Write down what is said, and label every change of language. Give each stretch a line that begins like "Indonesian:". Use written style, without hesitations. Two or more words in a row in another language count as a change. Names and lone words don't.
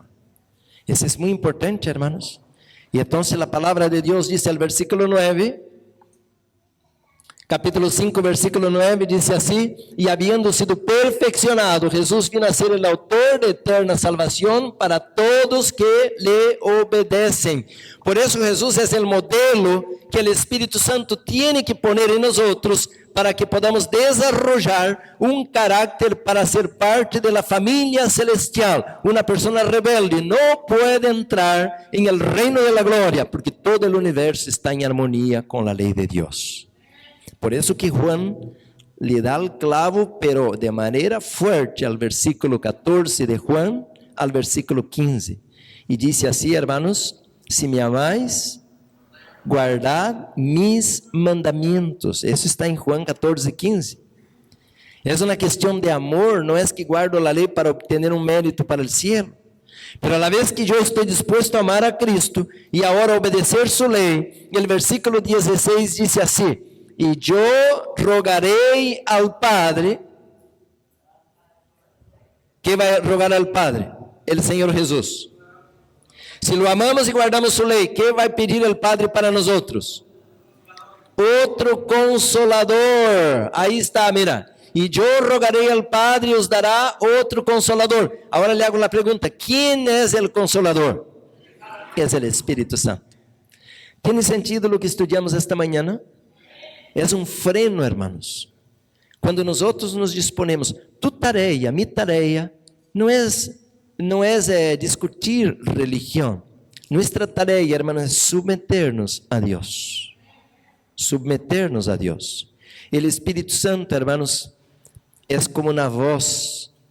Portuguese: Isso é muito importante, hermanos. E então a palavra de Deus diz, no versículo 9, capítulo 5, versículo 9, diz assim: e havendo sido perfeccionado, Jesus vino a ser o autor de eterna salvação para todos que lhe obedecem. Por isso Jesus é o modelo que o Espírito Santo tem que poner em nós para que
Spanish: podamos desarrollar
Portuguese: um caráter para ser parte da família celestial. Uma pessoa rebelde não pode entrar em
Spanish: el reino de la glória,
Portuguese: porque todo o universo está em harmonia com a lei de Deus. Por isso que Juan lhe dá o clavo, pero de maneira forte, ao versículo 14 de Juan, ao versículo 15. E disse assim,
Spanish: hermanos:
Portuguese: se me amais,
Spanish: guardad mis mandamientos.
Portuguese: Isso está em Juan 14, 15. É uma questão de amor, não é que guardo a lei para obter um mérito para o cielo.
Spanish: Pero a la vez
Portuguese: que eu estou disposto a amar a Cristo e agora obedecer sua lei, o versículo 16 diz assim: e eu rogarei ao Padre. Quem vai rogar ao Padre? O Senhor Jesus.
Spanish: Se lo amamos
Portuguese: e guardamos sua lei, quem vai pedir ao Padre para nós outros? Outro consolador. Aí está, mira. E eu rogarei ao Padre e os dará outro consolador. Agora lhe hago a pergunta: quem é o consolador? É o Espírito Santo. Tem sentido o que estudamos esta manhã? É um freno, hermanos. Quando nós outros nos disponemos, tu tarefa, mi tarefa, não é discutir religião. Nossa tarefa, hermanos, é submeter-nos a Deus. Submeter-nos a Deus. O Espírito Santo, hermanos, é como uma voz.